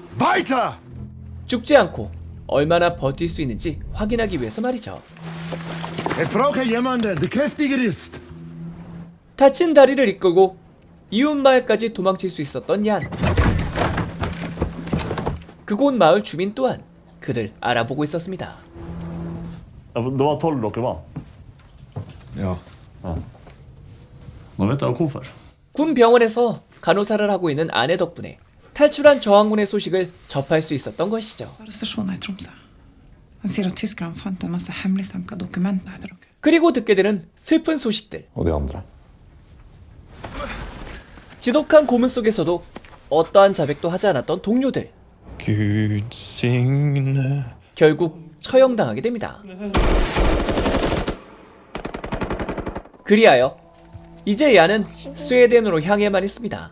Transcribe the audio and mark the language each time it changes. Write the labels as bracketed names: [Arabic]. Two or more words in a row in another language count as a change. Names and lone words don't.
[Korean] 죽지 않고 얼마나 버틸 수 있는지 확인하기 위해서 말이죠. 다친 다리를 이끌고 이웃 마을까지 도망칠 수 있었던 얀. 그곳 마을 주민 또한 그를 알아보고 있었습니다. [Norwegian] Det var 12 dere var? Ja. Nå vet jeg hvorfor. [Korean] 군 병원에서 간호사를 하고 있는 아내 덕분에 탈출한 저항군의 소식을 접할 수 있었던 것이죠. [Norwegian] Arrestasjoner i Tromsø. Han sier at tyskerne fant en masse hemmeligstempla dokumenter etter dere. [Korean] 그리고 듣게 되는 슬픈 소식들. [Norwegian] Og de andre. [Korean] 지독한 고문 속에서도 어떠한 자백도 하지 않았던 동료들. [Norwegian] Gud signe. [Korean] 결국 처형당하게 됩니다. 그리하여 이제 얀은 스웨덴으로 향해만 있습니다.